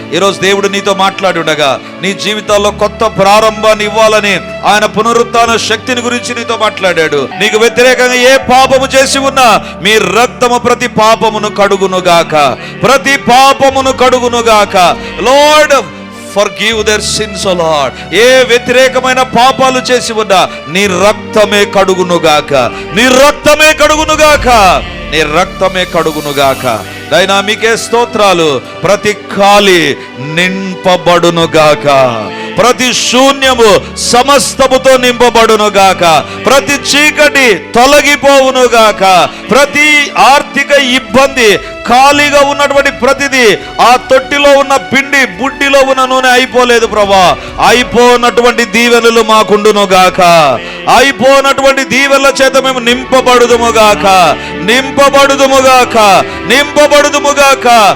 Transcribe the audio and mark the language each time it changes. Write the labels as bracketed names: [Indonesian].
[Telugu] ఈరోజు దేవుడు నీతో మాట్లాడి ఉండగా నీ జీవితాల్లో కొత్త ప్రారంభాన్ని ఇవ్వాలని ఆయన పునరుత్థాన శక్తిని గురించి నీతో మాట్లాడాడు. నీకు వ్యతిరేకంగా ఏ పాపము చేసి ఉన్నా మీ రక్తము ప్రతి పాపమును కడుగునుగాక, ప్రతి పాపమును కడుగునుగాక. [English] Lord forgive their sins, O Lord. [Telugu] ఏ వ్యతిరేకమైన పాపాలు చేసి ఉన్నా నీ రక్తమే కడుగునుగాక, నీ రక్తమే కడుగునుగాక, నీ రక్తమే కడుగునుగాక. దైనామికే స్తోత్రాలు. ప్రతి ఖాళీ నింపబడునుగాక, ప్రతి శూన్యము సమస్తముతో నింపబడునుగాక, ప్రతి చీకటి తొలగిపోవునుగాక, ప్రతి ఆర్థిక ఇబ్బంది, ఖాళీగా ఉన్నటువంటి ప్రతిదీ, ఆ తొట్టిలో ఉన్న పిండి బుడ్డిలో ఉన్న నూనె అయిపోలేదు ప్రభా, అయిపోనటువంటి దీవెనలు మాకుండునుగాక, అయిపోనటువంటి దీవెనల చేత మేము నింపబడుదుముగాక, నింపబడుదుముగాక, నింపబడుదుముగాక.